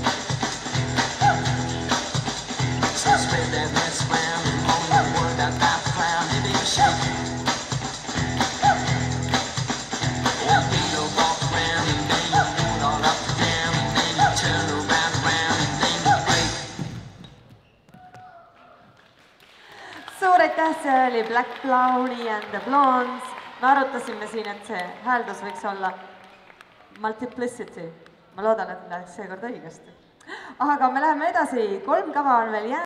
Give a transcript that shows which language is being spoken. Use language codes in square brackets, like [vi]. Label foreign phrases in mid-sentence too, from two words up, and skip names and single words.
[en] So spread that mess around and moan the word out about the clown. Hit it and shake it. Well, beat 'em off the ground, and then you do it all up and down, and then you turn around, and then you break. [et] Suur aitäh, see oli Black Brownie and the Blondes. Me arutasime siin, et see hääldus võiks olla multiplicity. Ma loodan, et läheks seekord õigesti. Aga me läheme edasi, 3 kava on veel jäänud.